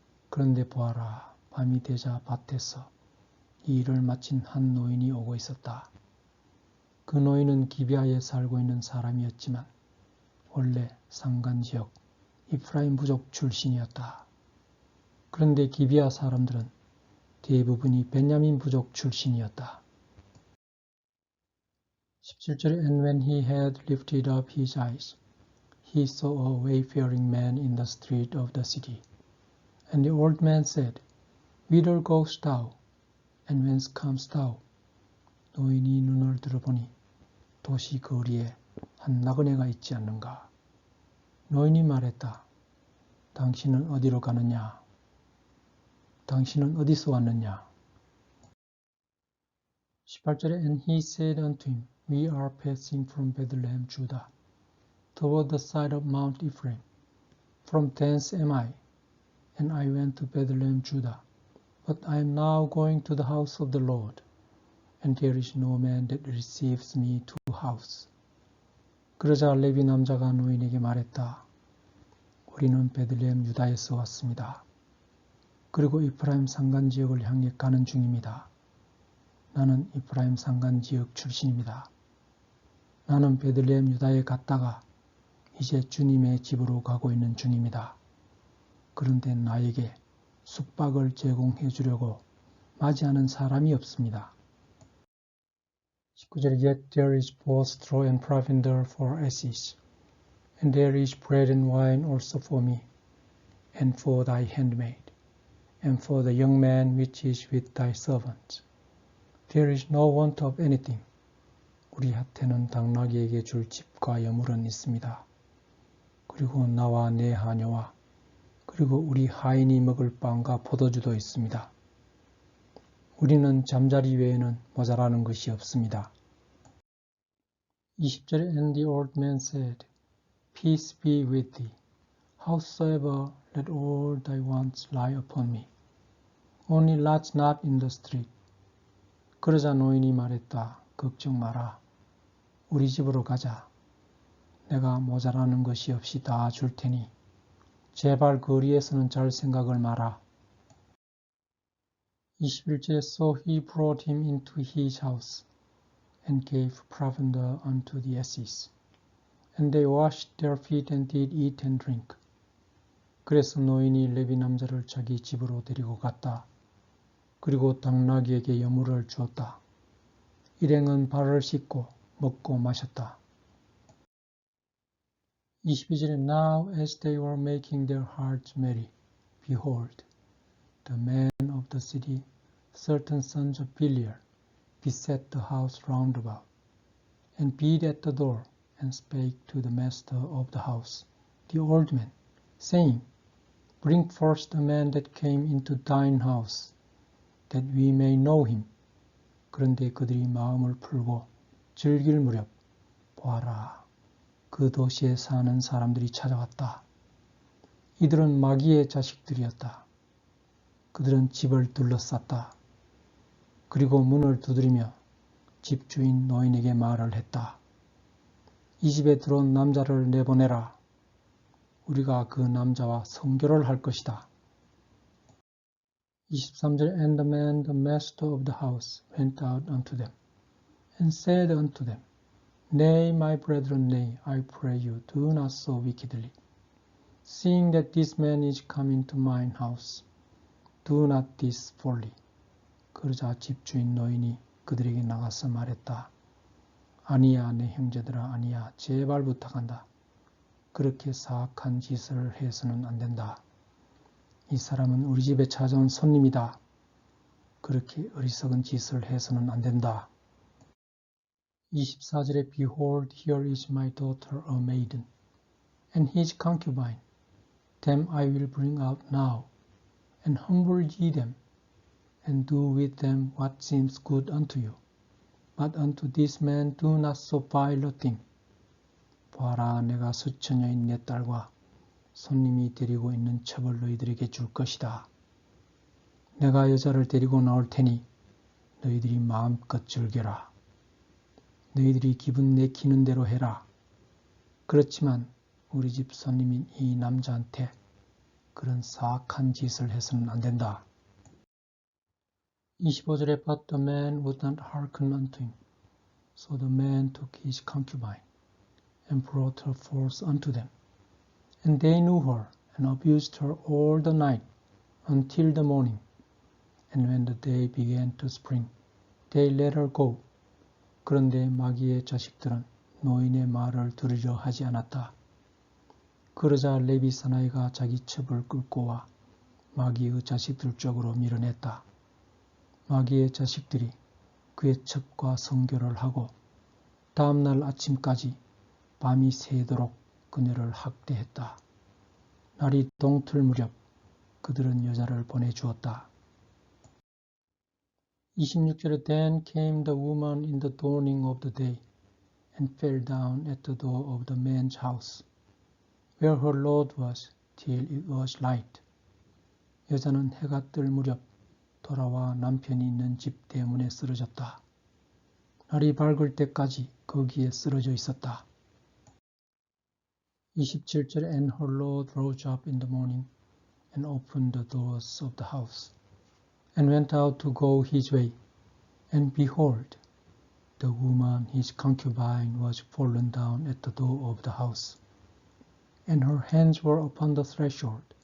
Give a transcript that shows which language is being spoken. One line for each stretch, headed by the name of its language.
Korean: 그런데 보아라, 밤이 되자 밭에서 이 일을 마친 한 노인이 오고 있었다. 그 노인은 기베아에 살고 있는 사람이었지만 원래 산간지역 이프라임 부족 출신이었다. 그런데 기베아 사람들은 대부분이 베냐민 부족 출신이었다. 17절에
English: And when he had lifted up his eyes, he saw a wayfaring man in the street of the city. And the old man said, Whither goest thou? And whence comest thou?
Korean: 노인이 눈을 들어보니 도시 거리에 한 나그네가 있지 않는가? 노인이 말했다. 당신은 어디로 가느냐? 당신은 어디서 왔느냐? 18절에
English: And he said unto him, We are passing from Bethlehem, Judah, toward the side of Mount Ephraim. From thence am I, and I went to Bethlehem, Judah. But I am now going to the house of the Lord. and there is no man that receives me to house.
Korean: 그러자 레위 남자가 노인에게 말했다. 우리는 베들레헴 유다에서 왔습니다. 그리고 이프라임 산간 지역을 향해 가는 중입니다. 나는 이프라임 산간 지역 출신입니다. 나는 베들레헴 유다에 갔다가 이제 주님의 집으로 가고 있는 중입니다. 그런데 나에게 숙박을 제공해 주려고 맞이하는 사람이 없습니다. 19절
English: Yet there is both straw and provender for asses, and there is bread and wine also for me, and for thy handmaid, and for the young man which is with thy servant. There is no want of anything.
Korean: 우리한테는 당나귀에게 줄 집과 여물은 있습니다. 그리고 나와 내 하녀와 그리고 우리 하인이 먹을 빵과 포도주도 있습니다. 우리는 잠자리 외에는 모자라는 것이 없습니다. 20절에
English: And the old man said, Peace be with thee. Howsoever, let all thy wants lie upon me. Only lodge not in the street.
Korean: 그러자 노인이 말했다. 걱정 마라. 우리 집으로 가자. 내가 모자라는 것이 없이 다 줄 테니 제발 거리에서는 잘 생각을 마라. 21절에
English: So he brought him into his house and gave provender unto the asses. And they washed their feet and did eat and drink.
Korean: 그래서 노인이 레위 남자를 자기 집으로 데리고 갔다. 그리고 당나귀에게 여물을 주었다. 일행은 발을 씻고 먹고 마셨다. 22절에
English: Now as they were making their hearts merry, behold, the men of the city, certain sons of Belial, beset the house round about, and beat at the door, and spake to the master of the house, the old man, saying, Bring forth the man that came into thine house, that we may know him.
Korean: 그런데 그들이 마음을 풀고 즐길 무렵 보아라, 그 도시에 사는 사람들이 찾아왔다. 이들은 마귀의 자식들이었다. 그들은 집을 둘러쌌다. 그리고 문을 두드리며 집주인 노인에게 말을 했다. 이 집에 들어온 남자를 내보내라. 우리가 그 남자와 성교를 할 것이다. 23절
English: And the man, the master of the house, went out unto them, and said unto them, Nay, my brethren, nay, I pray you, do not so wickedly. Seeing that this man is come into mine house, do not this folly.
Korean: 그러자 집주인 노인이 그들에게 나가서 말했다. 아니야, 내 형제들아, 아니야, 제발 부탁한다. 그렇게 사악한 짓을 해서는 안 된다. 이 사람은 우리 집에 찾아온 손님이다. 그렇게 어리석은 짓을 해서는 안 된다. 24절에
English: Behold, here is my daughter a maiden, and his concubine. Them I will bring out now, and humble ye them, and do with them what seems good unto you. But unto this man do not so vile a thing.
Korean: 보아라, 내가 수처녀인 내 딸과 손님이 데리고 있는 첩을 너희들에게 줄 것이다. 내가 여자를 데리고 나올 테니 너희들이 마음껏 즐겨라. 너희들이 기분 내키는 대로 해라. 그렇지만 우리 집 손님인 이 남자한테 그런 사악한 짓을 해서는 안 된다. 25절에
English: But the man would not hearken unto him. So the man took his concubine and brought her forth unto them. And they knew her and abused her all the night until the morning. And when the day began to spring, they let her go.
Korean: 그런데 마귀의 자식들은 노인의 말을 들으려 하지 않았다. 그러자 레위 사나이가 자기 첩을 끌고 와 마귀의 자식들 쪽으로 밀어냈다. 마귀의 자식들이 그의 첩과 성교를 하고 다음날 아침까지 밤이 새도록 그녀를 학대했다. 날이 동틀 무렵 그들은 여자를 보내주었다. 26절에
English: Then came the woman in the dawning of the day and fell down at the door of the man's house, where her lord was, till it was light.
Korean: 여자는 해가 뜰 무렵 돌아와 남편이 있는 집 대문에 쓰러졌다. 날이 밝을 때까지 거기에 쓰러져 있었다. 27절
English: And her Lord rose up in the morning and opened the doors of the house and went out to go his way. And behold, the woman his concubine was fallen down at the door of the house, and her hands were upon the threshold.